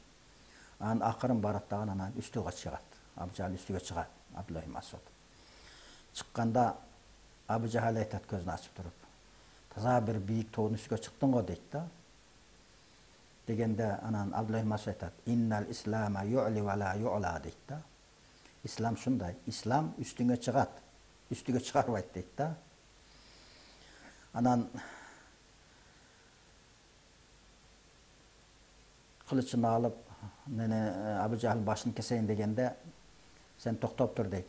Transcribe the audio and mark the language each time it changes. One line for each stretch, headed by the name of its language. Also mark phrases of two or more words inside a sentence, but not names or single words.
Kyrgyz: Анан акырын барат дагы анан үстүгө чыгат. Абу Жахал үстүгө чыгат, Абдулла ибн Масуд. Чыкканда Абу Жахал айтат көзүн ачып туруп: "Таза бир бийик тоонун үстүгө чыктың го" дейт да. Дегенде анан Абдулла ибн Масуд айтат:
Arabic: "إن الإسلام يعلو ولا يعلى"
Kyrgyz: дейт да. Ислам шундай, ислам үстүңө чыгат, үстүгө чыгарбайт дейт да. Анан кылычын алып, Абу Жахал башын кесейин дегенде, "Сен токтоп тур" дейт.